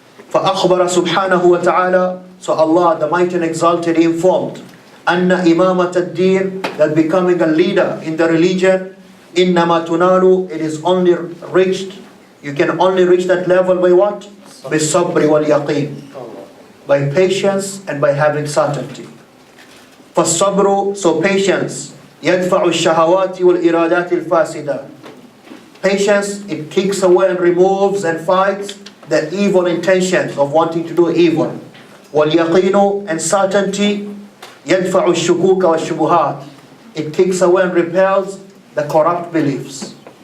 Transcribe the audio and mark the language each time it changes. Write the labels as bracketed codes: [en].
[ar] فأخبر سبحانه وتعالى, [en] so Allah the Mighty and Exalted informed, [ar] أن إمامة الدين, [en] that becoming a leader in the religion, [ar] إنما تنال, [en] it is only reached, you can only reach that level by what? [ar] بالصبر واليقين, [en] by patience and by having certainty. [ar] فالصبر, [en] so patience, [ar] يدفع الشهوات والإرادات الفاسدة. [en] Patience, it kicks away and removes and fights the evil intentions of wanting to do evil. [ar] وَالْيَقِينُ, [en] and certainty, [ar] يَدْفَعُ الشُّكُوكَ وَالشُّبُهَاتِ, [en] it kicks away and repels the corrupt beliefs.